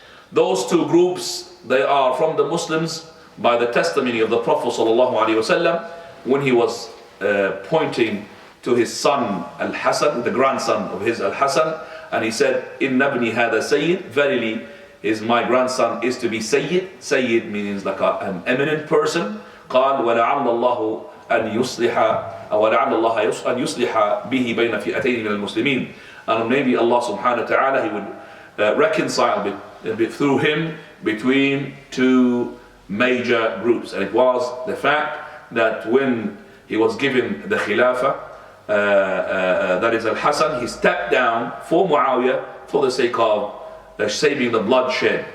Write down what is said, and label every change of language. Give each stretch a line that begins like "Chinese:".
English: Those two groups, they are from the Muslims by the testimony of the Prophet ﷺ when he was pointing to his son Al-Hasan, the grandson of his Al-Hasan, and he said, Inna ibni hada Sayyid, verily my grandson is to be Sayyid. Sayyid means like an eminent person.
Arabic: قال ولعل الله أن يصلح ولعل الله أن يصلح به بين فئتين من المسلمين.
English: And maybe Allah subhanahu wa ta'ala, he would reconcile through him between two major groups. And it was the fact that when he was given the Khilafah, that is Al-Hasan, he stepped down for Muawiyah for the sake of saving the bloodshed.